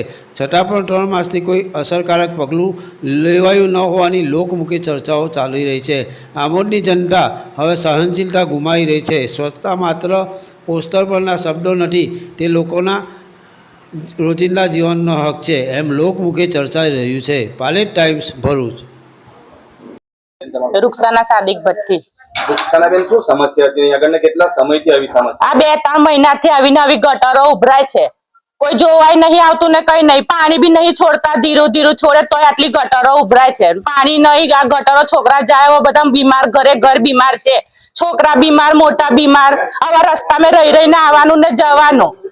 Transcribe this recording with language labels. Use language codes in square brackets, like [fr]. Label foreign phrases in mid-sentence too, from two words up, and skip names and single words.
[gu] છતાં પણ 3 માસથી કોઈ અસરકારક પગલું લેવાયું ન હોવાની લોકમુખી ચર્ચાઓ ચાલી રહી છે. આમોદની જનતા હવે સહનશીલતા ગુમાવી રહી છે. સ્વચ્છતા માત્ર પોસ્ટર પરના શબ્દો નથી, તે લોકોના રોજિંદા જીવનનો હક છે, એમ લોકમુખે ચર્ચાઈ રહ્યું છે. પાલેજ ટાઈમ્સ, ભરૂચ. रुखसाना सादिक भट्टी रुखसानाबेन શું સમસ્યા હતી આગળને કેટલા સમયથી આવી સમસ્યા? આ 2-3 મહિનાથી આવીને આવી ગટરો ઉભરાય છે. કોઈ જોવાય નહીં આવતું ને કઈ નહીં. પાણી બી નહીં છોડતા, ધીરું ધીરું છોડે તોય આટલી ગટરો ઉભરાય છે. પાણી નહીં, આ ગટરો છોકરા જાય બધા બીમાર, ઘર બીમાર છે. છોકરા બીમાર, મોટા બીમાર. આવા રસ્તામાં રહી રહીને આવવાનું ને જવાનું.